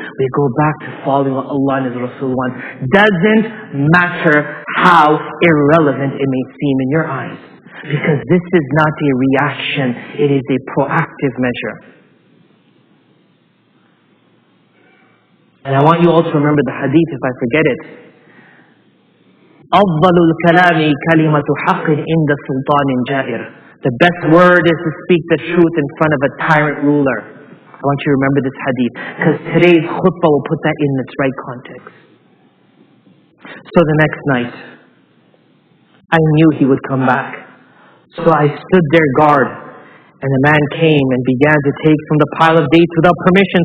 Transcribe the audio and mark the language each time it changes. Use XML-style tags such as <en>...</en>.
<en>We go back to following what Allah and His Rasul want. Doesn't matter how irrelevant it may seem in your eyes. Because this is not a reaction, it is a proactive measure. And I want you all to remember the hadith if I forget it.</en> <ar>أفضل الكلام كلمة حق عند سلطان جائر.</ar> <en>The best word is to speak the truth in front of a tyrant ruler. I want you to remember this hadith, because today's khutbah will put that in its right context. So the next night, I knew he would come back. So I stood there guard, and the man came and began to take from the pile of dates without permission.</en>